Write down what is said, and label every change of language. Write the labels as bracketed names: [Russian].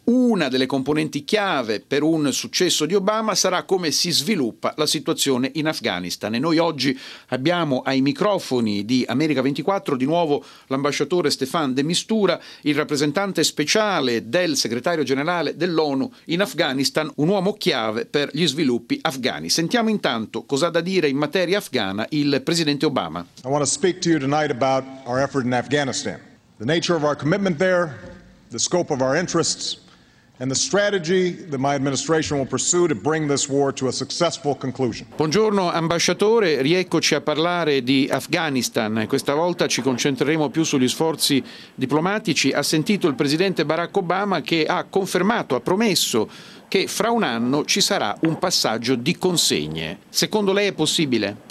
[Italian] Una delle componenti chiave per un successo di Obama sarà come si sviluppa la situazione in Afghanistan, e noi oggi abbiamo ai microfoni di America 24 di nuovo l'ambasciatore Stéphane de Mistura, il rappresentante speciale del segretario generale dell'ONU in Afghanistan, un uomo chiave per gli sviluppi afghani. Sentiamo intanto cosa ha da dire in materia afghana il presidente Obama. [English] I want to speak to you tonight about our effort in Afghanistan. The nature of our commitment there, the scope of our interests, and the strategy that my administration will pursue to bring this war to a successful conclusion. [Italian] Buongiorno ambasciatore, rieccoci a parlare di Afghanistan. Questa volta ci concentreremo più sugli sforzi diplomatici. Ha sentito il presidente Barack Obama, che ha confermato, ha promesso che fra un anno ci sarà un passaggio di consegne. Secondo lei è possibile?